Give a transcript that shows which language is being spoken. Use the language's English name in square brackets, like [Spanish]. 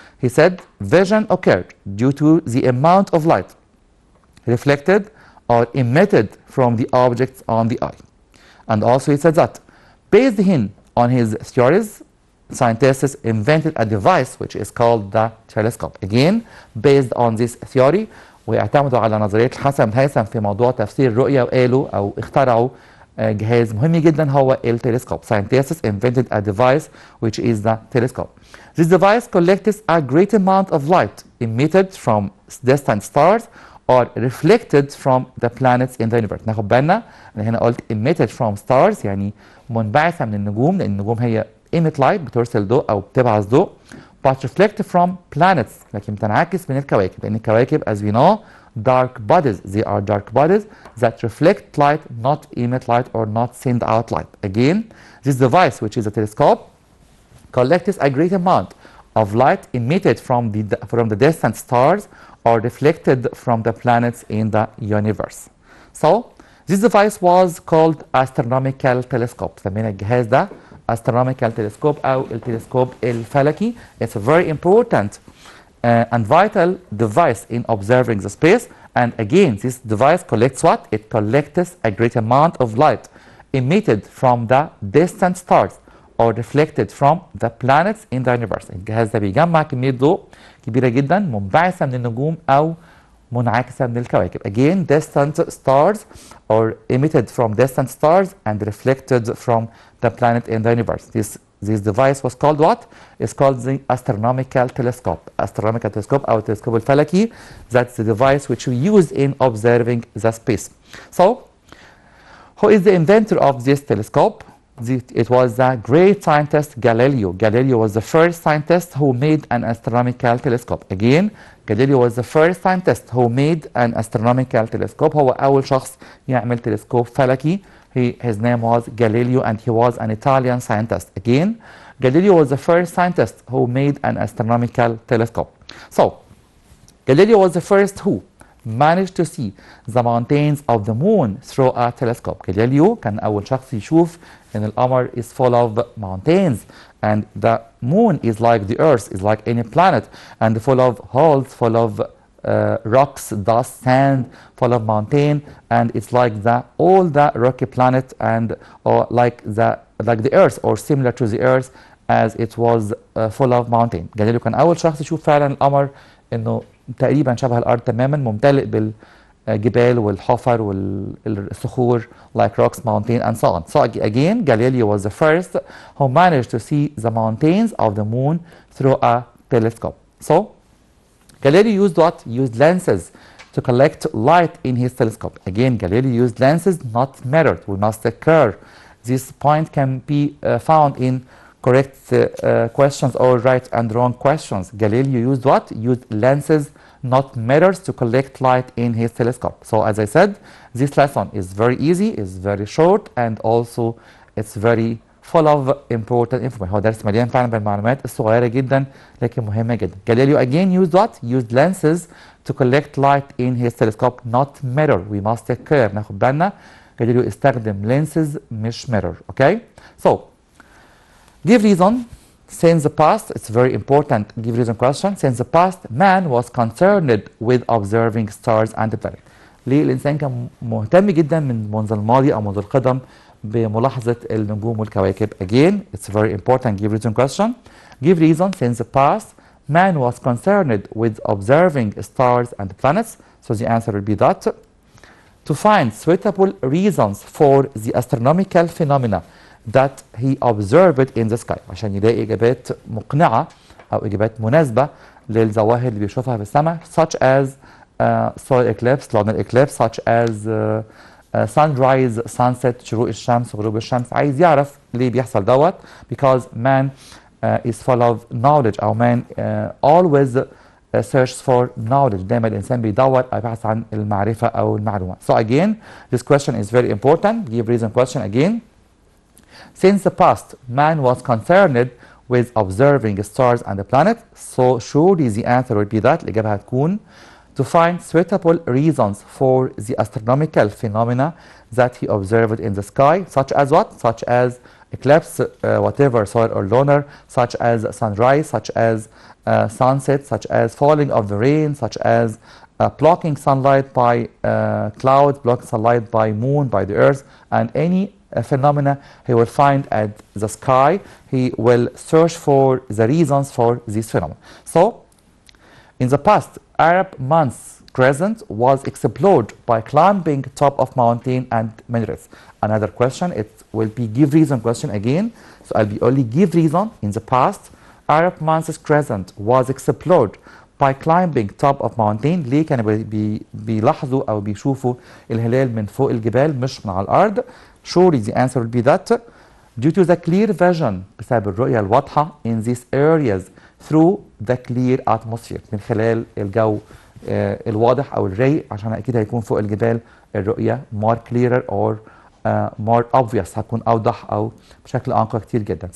[English] He said vision occurred due to the amount of light reflected or emitted from the objects on the eye. And also he said that based on his theories, scientists invented a device which is called the telescope. Again, based on this theory, [Arabic] واعتمدوا على نظرية الحسن هيثم في موضوع تفسير الرؤية وقالوا أو اخترعوا جهاز مهم جدا هو التلسكوب. [English] Scientists invented a device which is the telescope. This device collects a great amount of light emitted from distant stars or reflected from the planets in the universe. [Arabic] ناخد بالنا أنا هنا قلت [English] emitted from stars [Arabic] يعني منبعثة من النجوم، لأن النجوم هي [English] emit light [Arabic] بترسل ضوء أو بتبعث ضوء. [English] But reflect from planets [Arabic] لكن بتنعكس من الكواكب، لأن الكواكب [English] as we know dark bodies, they are dark bodies that reflect light, not emit light or not send out light. Again, this device, which is a telescope, collects a great amount of light emitted from the distant stars or reflected from the planets in the universe. So, this device was called astronomical telescope. [Arabic] سمينا الجهاز ده astronomical telescope أو التلسكوب الفلكي. [English] It's a very important and vital device in observing the space. And again, this device collects what? It collects a great amount of light emitted from the distant stars or reflected from the planets in the universe. [Arabic] الجهاز ده بيجمع كمية ضوء كبيرة جدا منبعثة من النجوم أو منعكسة من الكواكب. [English] Again, distant stars or emitted from distant stars and reflected from the planet in the universe. This device was called what? It's called the astronomical telescope. [Arabic] Astronomical telescope أو التلسكوب الفلكي. [English] That's the device which we use in observing the space. So, who is the inventor of this telescope? It was the great scientist Galileo. Galileo was the first scientist who made an astronomical telescope. Again, Galileo was the first scientist who made an astronomical telescope. [Arabic] هو أول شخص يعمل تلسكوب فلكي. [English] His name was Galileo and he was an Italian scientist. Again, Galileo was the first scientist who made an astronomical telescope. So, Galileo was the first who managed to see the mountains of the moon through a telescope. Galileo [Arabic] كان أول شخص يشوف إن القمر [English] is full of mountains and the moon is like the earth, is like any planet and full of holes, full of rocks, dust, sand, full of mountain, and it's like all the rocky planet and or like the earth or similar to the earth as it was full of mountain. [Arabic] جاليليو كان أول شخص يشوف فعلا القمر إنه تقريبا شبه الأرض تماما ممتلئ بالجبال والحفر والصخور [English] like rocks, mountain and so on. So again, Galileo was the first who managed to see the mountains of the moon through a telescope. So Galileo used what? Used lenses to collect light in his telescope. Again, Galileo used lenses, not mirrors. We must occur. This point can be found in correct questions or right and wrong questions. Galileo used what? Used lenses, not mirrors, to collect light in his telescope. So as I said, this lesson is very easy, is very short, and also it's very full of important information. [Arabic] هو درس مليان فعلا بالمعلومات الصغيرة جدا لكن مهمة جدا. [English] Galileo again used what? Used lenses to collect light in his telescope, not mirror. We must take care. [Arabic] ناخد بالنا. [English] Galileo استخدم lenses مش mirror. Okay? So, give reason. Since the past, it's very important. Give reason question. Since the past, man was concerned with observing stars and the planet. [Arabic] ليه الإنسان كان مهتم جدا منذ الماضي أو منذ القدم بملاحظة النجوم والكواكب. [English] Again, it's very important. Give reason question. Give reason. Since the past, man was concerned with observing stars and planets. So the answer will be that. To find suitable reasons for the astronomical phenomena that he observed in the sky. [Arabic] عشان يلاقي إجابات مقنعة أو إجابات مناسبة للظواهر اللي بيشوفها في السماء, [English] such as solar eclipse, lunar eclipse, such as sunrise, sunset, [Arabic] شروق الشمس, غروب الشمس. عايز يعرف ليه بيحصل دوت, [English] because man is full of knowledge, أو man always searches for knowledge. [Arabic] دايما الإنسان بيدور أو يبحث عن المعرفة أو المعلومة. [English] So again, this question is very important. Give reason question again. Since the past, man was concerned with observing stars and the planet, so surely the answer would be that. [Arabic] الإجابة هتكون [English] to find suitable reasons for the astronomical phenomena that he observed in the sky, such as what? Such as eclipse, whatever, solar or lunar, such as sunrise, such as sunset, such as falling of the rain, such as blocking sunlight by clouds, blocking sunlight by moon, by the earth, and any phenomena he will find at the sky, he will search for the reasons for this phenomenon. So, in the past, Arab month's crescent was explored by climbing top of mountain and minarets. Another question, it will be give reason question again. So I'll be only give reason. In the past, Arab month's crescent was explored by climbing top of mountain. [Arabic] ليه كانوا بيلاحظوا أو بيشوفوا الهلال من فوق الجبال مش من على الأرض. [English] Surely the answer will be that due to the clear vision [Arabic] بسبب الرؤية الواضحة [English] in these areas through the clear atmosphere [Arabic] من خلال الجو الواضح أو الرايق عشان أكيد هيكون فوق الجبال الرؤية [English] more clearer or more obvious [Arabic] هتكون أوضح أو بشكل أنقى كتير جدا.